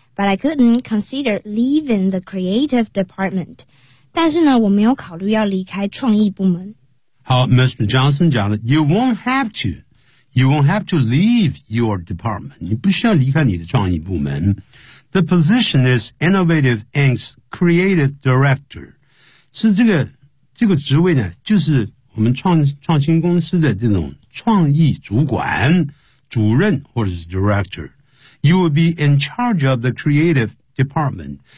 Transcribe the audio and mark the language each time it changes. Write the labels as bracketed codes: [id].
[en] But I couldn't consider leaving the creative department. [zh] 但是呢，我没有考虑要离开创意部门。好 [en] ，Mr. Johnson [zh] 讲了 [en] ，You won't have to. You won't have to leave your department. [zh] 你不需要离开你的创意部门。 [en] The position is innovative Inc.'s creative director. [zh] 是这个职位呢，就是我们创新公司的这种创意主管、主任或者是 director。 [en] You will be in charge of the creative department.